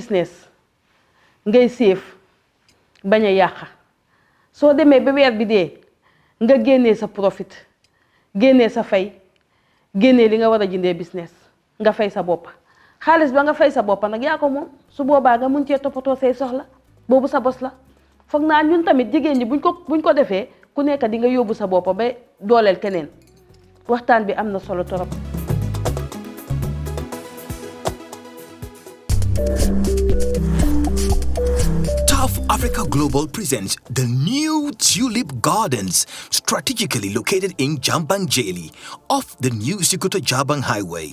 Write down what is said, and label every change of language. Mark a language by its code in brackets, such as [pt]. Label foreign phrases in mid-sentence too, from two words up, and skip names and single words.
[wo] business ngay séef bañ a yàq soo demee ba weer bi dee nga génnee sa profit génnee sa fay génnee li nga war a jëndee business nga fay sa bopp xaalis ba nga fay sa bopp nag yaa ko moom su boobaa nga mun cee toppatoo say soxla boobu sa bos la foog naa ñun tamit jigéen ñi buñ ko defee ku nekk di nga yóbbu sa bopp ba dooleel keneen waxtaan bi am na solo torop. [en] Tough Africa Global presents the new Tulip Gardens, strategically located in Jambanjeli, off the new Sikuta-Jabang Highway.